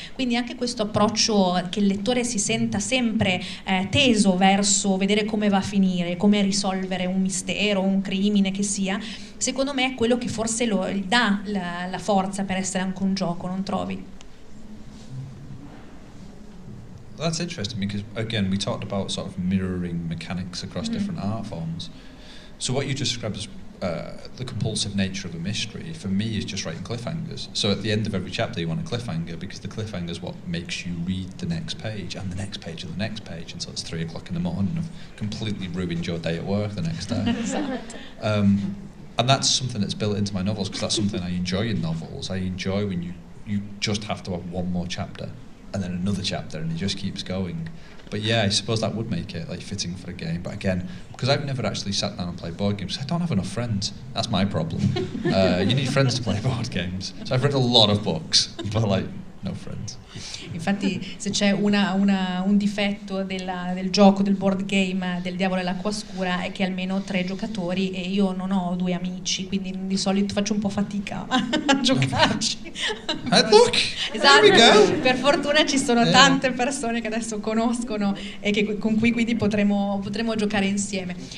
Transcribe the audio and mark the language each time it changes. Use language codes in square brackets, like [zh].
[it] Quindi anche questo approccio che il lettore si senta sempre teso verso vedere come va a finire, come risolvere un mistero, un crimine che sia, secondo me è quello che forse gli dà la forza per essere anche un gioco, non trovi? [en] That's interesting, because again we talked about sort of mirroring mechanics across different art forms. So what you just described as the compulsive nature of a mystery, for me, is just writing cliffhangers. So at the end of every chapter you want a cliffhanger, because the cliffhanger is what makes you read the next page and the next page and the next page until it's 3 o'clock in the morning and have completely ruined your day at work the next day. And that's something that's built into my novels, because that's something I enjoy in novels. I enjoy when you just have to have one more chapter and then another chapter and it just keeps going. But yeah, I suppose that would make it like fitting for a game. But again, because I've never actually sat down and played board games, I don't have enough friends. That's my problem. You need friends to play board games. So I've read a lot of books, but like no friends. [it] Infatti, se c'è un difetto del gioco, del board game del diavolo e l'acqua scura, è che almeno 3 giocatori e io non ho 2 amici, quindi di solito faccio un po' fatica a giocarci. [en] Look, [it] esatto, per fortuna ci sono tante persone che adesso conoscono e con cui quindi potremo giocare insieme.